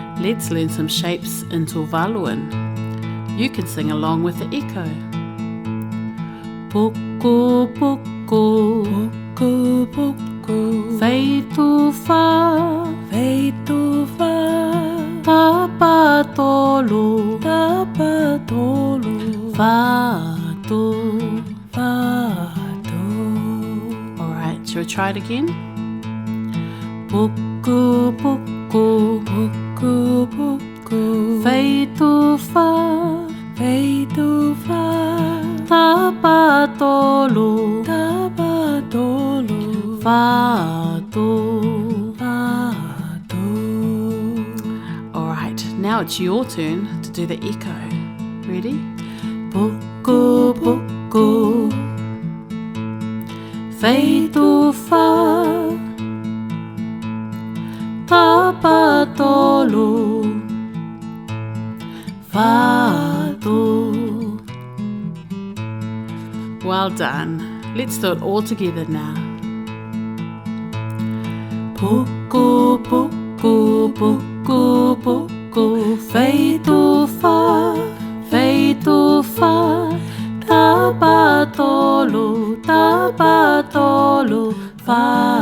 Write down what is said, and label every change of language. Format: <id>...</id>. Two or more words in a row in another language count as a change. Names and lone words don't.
<en>Let's learn some shapes in Tuvaluan. You can sing along with the echo.</en> <tvl>Pukupuku, pukupuku, fei tu fa, tapatolu, fatu.</tvl> <en>Alright, shall we try it again?</en> <tvl>Pukupuku, pukupuku, fei tu fa, tapatolu, fatu.</tvl> <en>Alright, now it's your turn to do the echo. Ready?</en> <tvl>Pukupuku, fei tu fa, tapatolu, fatu.</tvl> <en>Well done. Let's do it all together now.</en> <tvl>Pukupuku, pukupuku, fei tu fa, tapatolu, fatu.</tvl>